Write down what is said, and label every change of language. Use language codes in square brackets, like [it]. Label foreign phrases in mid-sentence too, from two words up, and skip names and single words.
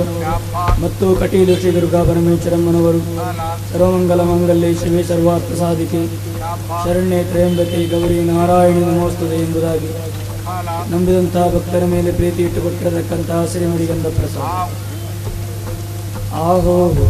[kn] ಮತ್ತು ಕಟೀಲು ಶ್ರೀ ದುರ್ಗಾ ಪರಮೇಶ್ವರಮ್ಮನವರು [sa] ಸರ್ವಮಂಗಲ ಮಂಗಲ್ಯ ಶಿವೆ ಸರ್ವಾರ್ಥ ಸಾಧಿಕೆ ಶರಣ್ಯೆ ತ್ರಯಂಬಕೆ ಗೌರಿ ನಾರಾಯಣಿ ನಮೋಸ್ತುತೆ [kn] ಎಂಬುದಾಗಿ ನಂಬಿದಂತಹ ಭಕ್ತರ ಮೇಲೆ ಪ್ರೀತಿ ಇಟ್ಟುಕೊಟ್ಟಿರತಕ್ಕಂತಹ ಶ್ರೀಮಡಿಗಂಧ ಪ್ರಸಾದ ಆಹೋ